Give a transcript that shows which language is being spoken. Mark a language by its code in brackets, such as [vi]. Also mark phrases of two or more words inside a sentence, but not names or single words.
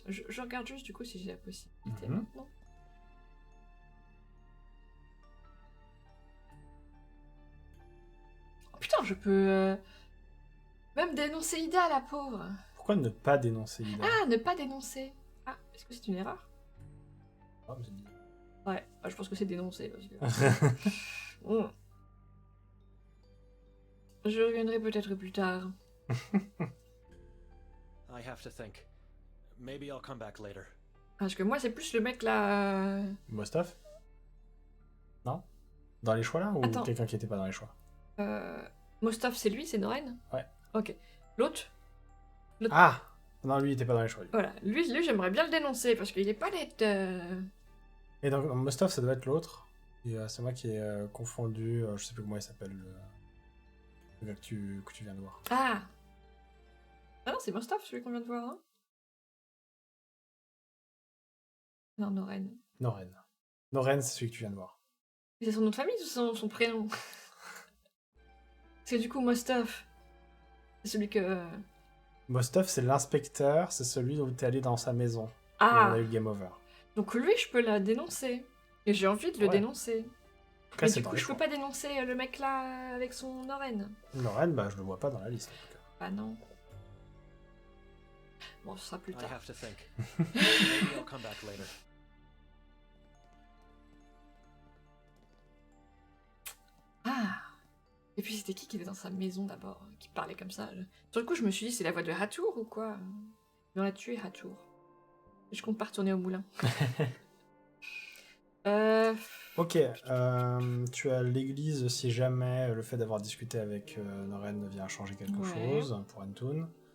[fr] Je regarde juste du coup si j'ai la possibilité maintenant. Oh putain, je peux même dénoncer Ida, la pauvre. Pourquoi ne pas dénoncer Ida? Ah, ne pas dénoncer. Ah, est-ce que c'est une erreur? Ah, mais c'est dit. Ouais, je pense que c'est dénoncé parce que. Je reviendrai peut-être plus tard. [en] I have to think. Maybe I'll come back later. [fr] Parce que moi, c'est plus le mec là. Mostaf? Non? Dans les choix là ou Attends. quelqu'un qui était pas dans les choix? Mostaf, c'est lui, c'est Noren? Ouais. Ok. L'autre? Ah! Non, lui il était pas dans les choix. Lui. Voilà. Lui j'aimerais bien le dénoncer parce qu'il est pas net. Et donc Mostaf ça doit être l'autre. Et c'est moi qui ai confondu, je sais plus comment il s'appelle, le gars que tu viens de voir. Ah! Ah non, c'est Mostaf celui qu'on vient de voir, hein? Non, Noren. Noren. Noren c'est celui que tu viens de voir. C'est son nom de famille ou son prénom? Parce que du coup, Mostaf, c'est celui que... Mostaf c'est l'inspecteur, c'est celui où t'es allé dans sa maison. Et on Ah! a eu le game over. Donc lui, je peux la dénoncer. Et j'ai envie de le dénoncer. Après, Mais c'est du dans coup, les je peux choix. pas dénoncer le mec là avec son Noren. Noren, bah je le vois pas dans la liste. En tout cas. Bah non. Bon, ce sera plus [en] I [fr] tard. [en] have to think. Maybe I'll come back later. Ah! [fr] Et puis c'était qui était dans sa maison d'abord, qui parlait comme ça? Sur le coup, je me suis dit, c'est la voix de Retour ou quoi? On l'a tué, Retour. Je compte pas retourner au moulin. Ok, tu as l'église si jamais le fait d'avoir discuté avec Noren vient changer quelque chose pour Antoun.